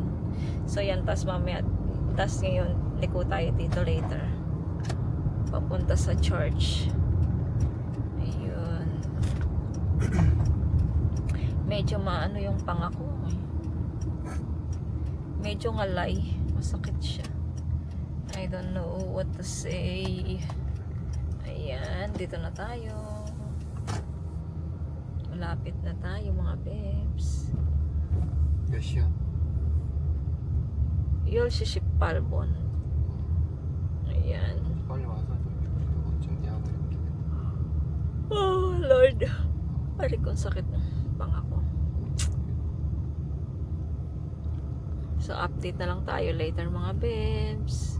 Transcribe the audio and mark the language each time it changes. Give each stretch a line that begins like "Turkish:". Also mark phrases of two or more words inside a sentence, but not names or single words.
Filipino: So yan, tas mamaya, tas ngayon liko tayo dito later papunta sa church. Ayun. Medyo maano yung pangako. Medyo ngalay. Masakit siya.
English: I don't know what to say.
Filipino: Ayan, dito na tayo. Malapit na tayo mga babes.
Korean: 몇 시야? 10시 18분. Ayan. 빨리 와서 좀 이거 정리하고 이렇게.
English: Oh, Lord.
Filipino: Pari ko, sakit ng pangako. So, update na lang tayo later mga babes.